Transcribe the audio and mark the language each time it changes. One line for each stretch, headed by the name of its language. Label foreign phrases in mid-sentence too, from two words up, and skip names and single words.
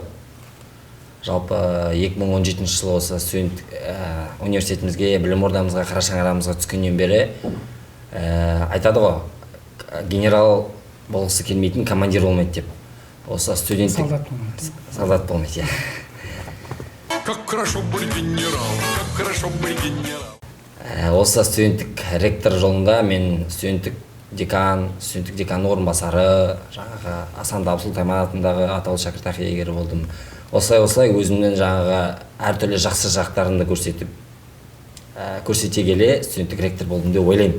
Kazakh: Жалпы 2017 жылы осы университетімізге, білім ордамызға, қара шаңырағымызға түскеннен бері айтады ғой, генерал болғысы келмейтін командир болмайды деп. Осы студенттік солдат болмайды.
Russian: Как хорошо быть генерал, как хорошо быть генерал.
Kazakh: Осы студенттік ректор жолында мен студенттік декан орынбасары, жаңағы Асан Абзал Тайман атындағы атаулы шәкіртақы иегері болдым. Осылай өзімнің жаңағы әртүрлі жақсы жақтарында көрсете келе студенттік ректор болдым деп ойлаймын.